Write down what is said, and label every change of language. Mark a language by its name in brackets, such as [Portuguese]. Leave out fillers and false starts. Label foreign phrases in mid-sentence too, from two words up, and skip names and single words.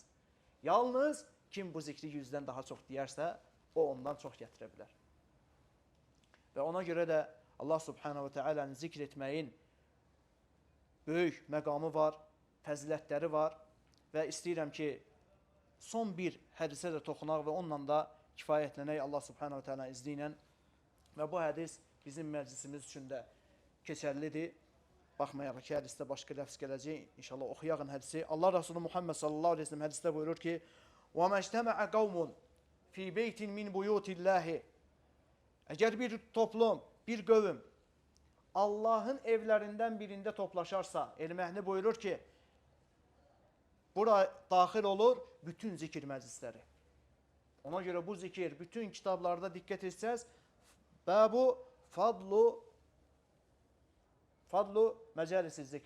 [Azerbaijani] Yalnız kim bu zikri 100-dən daha çox deyərsə, o ondan çox gətirə bilər. Və ona görə də Allah [Arabic] سبحانه وتعالى [Azerbaijani] zikr etməyin böyük məqamı var, fəzilətləri var və istəyirəm ki, son bir hədisə də toxunaq və onunla da kifayətlənək Allah [Arabic] سبحانه وتعالى [Azerbaijani] izni ilə. Və bu hədis bizim məclisimiz üçün də keçərlidir. Baxmayaraq ki, hədisdə başqa ləfz gələcək. İnşallah oxuyağın hədisi. Allah Resulü Muhammed [Arabic] صلى الله عليه وسلم [Azerbaijani] hədisdə buyurur ki, [Arabic] وَمَا اجْتَمَعَ قَوْمٌ فِي بَيْتٍ مِنْ بُيُوتِ اللّٰهِ [Azerbaijani] Əgər bir toplum, bir qövm Allahın evlərindən birində toplaşarsa, elm-əhli buyurur ki, bura daxil olur bütün zikir məclisləri. Ona görə bu zikir bütün kitablarda diqqət etsəz, [Arabic] باب فضل مجالس الذكر.